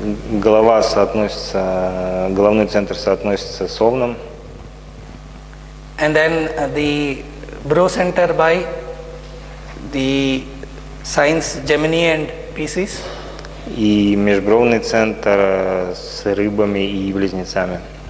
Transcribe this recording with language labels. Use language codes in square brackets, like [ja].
[ru] Голова соотносится, головной центр соотносится с Овном. [en] And then the brow center by the signs Gemini and Pisces. [ru] И межбровный центр с рыбами и близнецами.